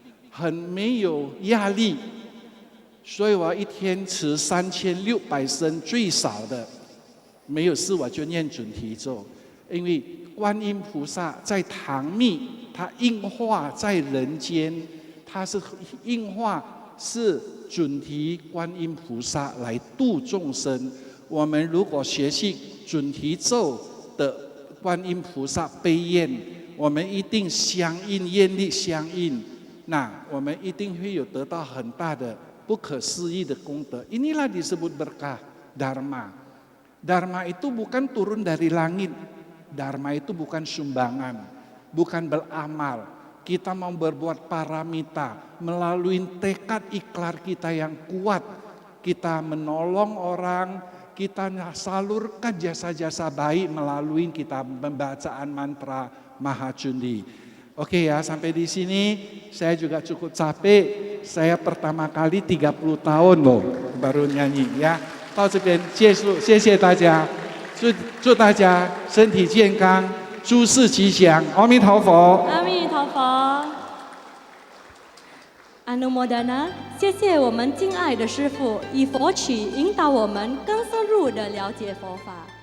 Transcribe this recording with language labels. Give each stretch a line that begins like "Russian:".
Chinese: 很没有压力，所以我一天持3600声最少的，没有事我就念准提咒，因为观音菩萨在唐密，他应化在人间，他是应化是准提观音菩萨来度众生。我们如果学习准提咒的观音菩萨悲愿，我们一定相应愿力相应。 Nah, 我们一定会有得到很大的不可思议的功德。
Indonesian: Inilah disebut berkah dharma. Dharma itu bukan turun dari langit. Dharma itu bukan sumbangan, bukan beramal. Kita mau berbuat paramita melalui tekad ikhlas kita yang kuat. Kita menolong orang, kita salurkan jasa-jasa baik melalui kita pembacaan mantra Mahacundi. Oke ya, sampai di sini saya juga cukup capek. Saya pertama kali 30 tahun loh baru nyanyi ya.
Chinese: 到这边结束，谢谢大家，祝大家身体健康，诸事吉祥，阿弥陀佛。阿弥陀佛。 Anumodana， 谢谢我们敬爱的师父，以佛曲引导我们更深入的了解佛法。